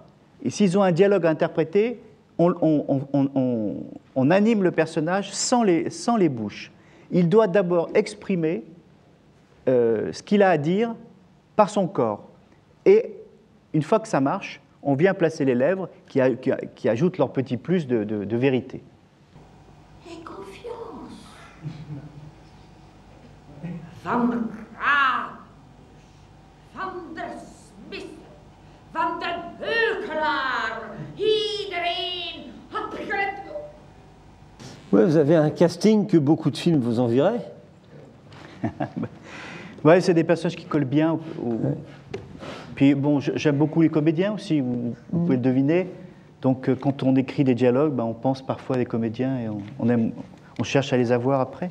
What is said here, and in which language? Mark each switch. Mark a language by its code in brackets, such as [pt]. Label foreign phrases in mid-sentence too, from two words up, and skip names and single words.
[fr] Et s'ils ont un dialogue à interpréter, on anime le personnage sans les bouches. Il doit d'abord exprimer ce qu'il a à dire par son corps. Et une fois que ça marche, on vient placer les lèvres qui ajoutent leur petit plus de vérité. Et confiance. [nl] Van Raad, Van der Smith, Van den Heukelaar, iedereen had gered. [fr] Ouais, vous avez un casting que beaucoup de films vous envieraient. Ouais, c'est des personnages qui collent bien. Puis bon, j'aime beaucoup les comédiens aussi, vous pouvez le deviner. Donc quand on écrit des dialogues, on pense parfois à des comédiens et on cherche à les avoir après.